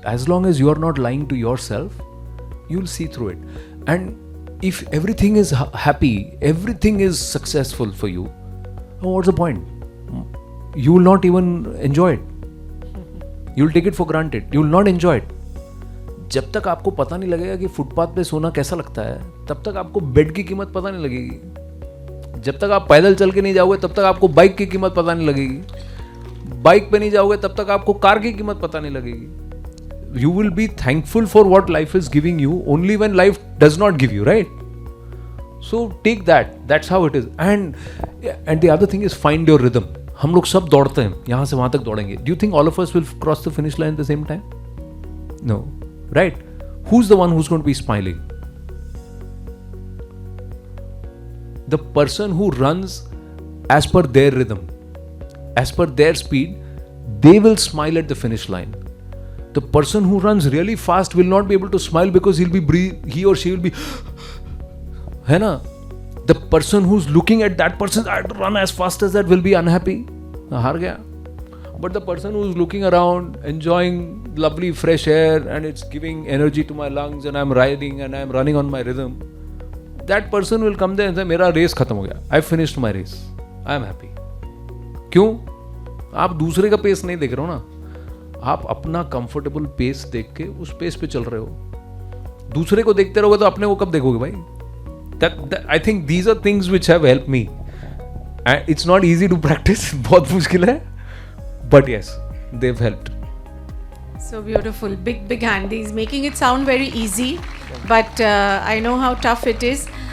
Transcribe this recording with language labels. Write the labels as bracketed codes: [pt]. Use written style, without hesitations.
[en] As long as you are not lying to yourself, you'll see through it. And if everything is happy, everything is successful for you, what's the point? You will not even enjoy it. You will take it for granted. You will not enjoy it. [hi] जब तक आपको पता नहीं लगेगा कि footpath पे सोना कैसा लगता है, तब तक आपको बेड की कीमत पता नहीं लगेगी. जब तक आप पैदल चल के नहीं जाओगे, तब तक आपको बाइक की कीमत पता नहीं लगेगी. बाइक पे नहीं जाओगे, तब तक आपको कार की कीमत पता नहीं लगेगी. [en] You will be thankful for what life is giving you only when life does not give you, right? So take that. That's how it is. And the other thing is find your rhythm. [hi] हम लोग सब दौड़ते हैं, यहाँ से वहाँ तक दौड़ेंगे. [en] Do you think all of us will cross the finish line at the same time? No. Right? Who's the one who's going to be smiling? The person who runs as per their rhythm, as per their speed, they will smile at the finish line. The person who runs really fast will not be able to smile because he or she will be [hi] है ना? [en] The person who's looking at that person, I have to run as fast as that, will be unhappy. [hi] हार गया. [en] But the person who's looking around, enjoying lovely fresh air and it's giving energy to my lungs and I'm riding and I'm running on my rhythm, that person will come there and say, [hi] मेरा race खत्म हो गया. [en] I finished my race. I am happy. [hi] क्यों? आप दूसरे का pace नहीं देख रहे हो ना. आप अपना कंफर्टेबल पेस देख के उस पेस पे चल रहे हो. दूसरे को देखते रहोगे तो अपने को कब देखोगे भाई? [en] That I think these are things which have helped me. And it's not easy to practice. [hi] बहुत मुश्किल है. [en] But yes, they've helped. So beautiful. Big hand. He's making it sound very easy, but I know how tough it is.